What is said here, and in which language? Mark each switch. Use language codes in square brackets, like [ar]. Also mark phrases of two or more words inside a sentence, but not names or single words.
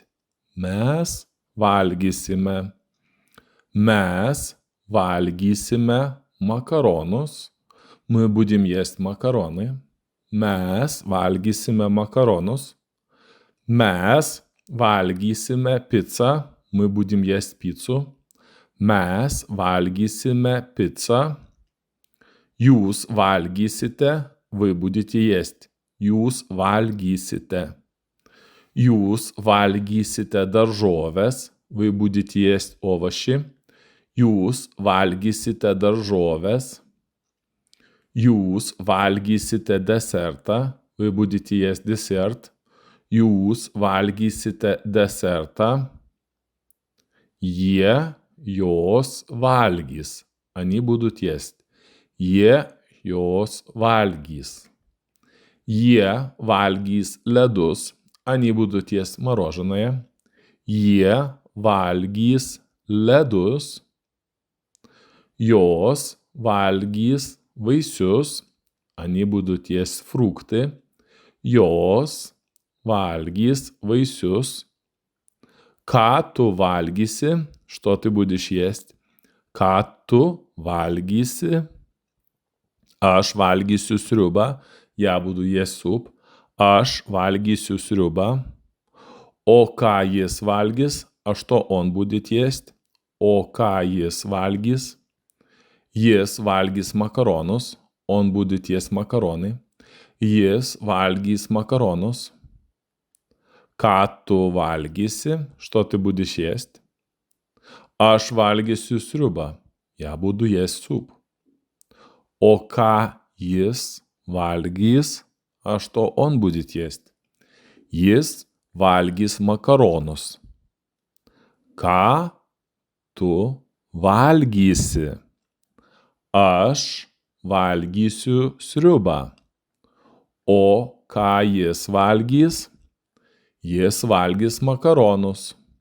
[lt] Mes valgysime. Mes valgysime makaronus. [ru] Мы будем есть макароны. [lt] Mes valgysime makaronus. Mes valgysime picą. [ru] Мы будем есть пиццу. [lt] Mes valgysime picą. Jūs valgysite. [ru] Вы будете есть. [lt] Jūs valgysite. Jūs valgysite daržoves. [ru] Вы будете есть овощи. [lt] Jūs valgysite daržoves. Jūs valgysite desertą. [ru] Вы будете есть десерт. [lt] Jūs valgysite desertą. Jie, jos valgys. [ru] Они будут есть. [lt] Jie, jos valgys. Jie valgys ledus. [ru] Они будут есть мороженое. [lt] Jie valgys ledus. Jos valgys vaisius. [ru] Они будут есть фрукты. [lt] Jos valgys vaisius. Ką tu valgysi? [ru] Что ты будешь есть? [lt] Ką tu valgysi? Aš valgysiu sriubą. [ru] Я буду есть суп. [lt] Aš valgysiu sriubą. O ką jis valgys? [ru] А что он будет есть? [lt] O ką jis valgys? Jis valgys makaronus, [ru] on будет есть makaronai. [lt] Jis valgys makaronus. Ką tu valgysi? [ru] Что ты будешь есть? [lt] Aš valgysiu sriubą. [ru] Я буду есть суп. [lt] O ką jis valgys? [ru] А что он будет есть? [lt] Jis valgys makaronus. Ką tu valgysi? Aš valgysiu sriubą. O ką jis valgys? Jis valgys makaronus.